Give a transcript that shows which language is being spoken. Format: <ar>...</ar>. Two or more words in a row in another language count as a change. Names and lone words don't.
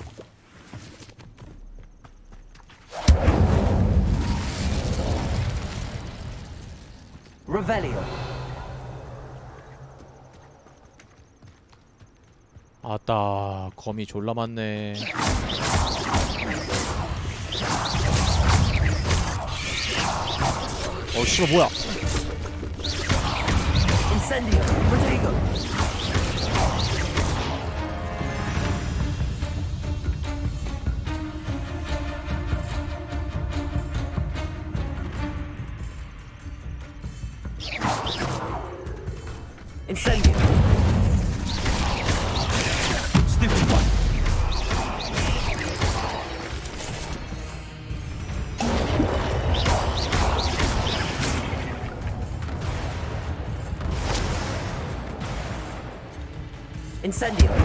<ko>Revelio! 아따, 검이 졸라 많네. 어, 씨발 뭐야? Incendio! Protego! Incendio!</ko> <en>Stupid one!</en> <ko>Incendio!</ko>